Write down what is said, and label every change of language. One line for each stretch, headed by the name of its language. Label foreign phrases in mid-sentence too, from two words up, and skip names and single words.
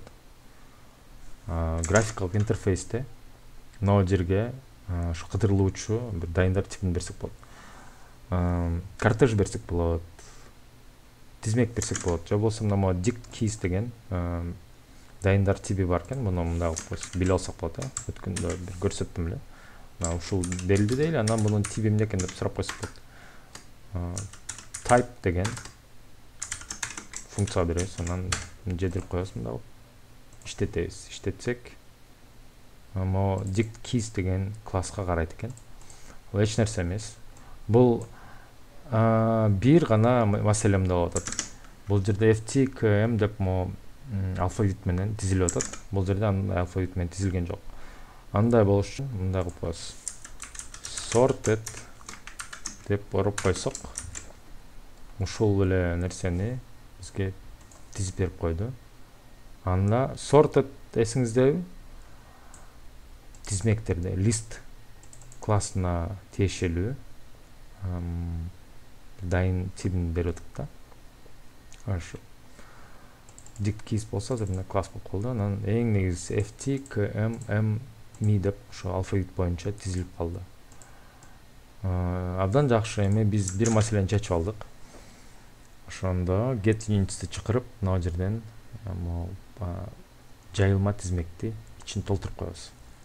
Kyrgyz: Графикалык интерфейсте мына жерге ушу кыдырылуучу бир дайындар типин берсек болот. Кортеж берсек болот, тизмек берсек болот. Же болбосо мына
English: dict keys
Kyrgyz: деген дайындар тиби бар экен. Муну мындай кылып биле алсак болот, өткөндө бир көрсөттүм эле. Мына ушул берилди дейли, анан мунун тиби эмне экен деп сурап койсок болот. Type деген функция беребиз, анан жедирип коебуз, мындай иштетебиз. Иштетсек, мо
English: dict keys
Kyrgyz: деген класска карайт экен. Бул эч нерсе эмес. Бул бир гана маселе мында болуп атат. Бул жерде FTKM деп алфавит менен тизилип атат. Бул жерде алфавит менен тизилген жок. Андай болуш үчүн мындай кылып коебуз. Sorted деп ороп койсок, ушул эле нерсени бизге тизип берип койду. Анда sorted эсиңиздеби? Тизмектерде list классына тиешелүү дайын тибин берип атат да. Ошо
English: dict keys
Kyrgyz: болсо азыр класс болуп калды. Анан эң негизгиси FTKMME деп ошо алфавит боюнча тизилип калды. Абдан жакшы. Эми биз бир маселени чечип алдык. Ошондо
English: get units'ти
Kyrgyz: чакырып, мына жерден жайылма тизмекти ичин толтуруп коебуз.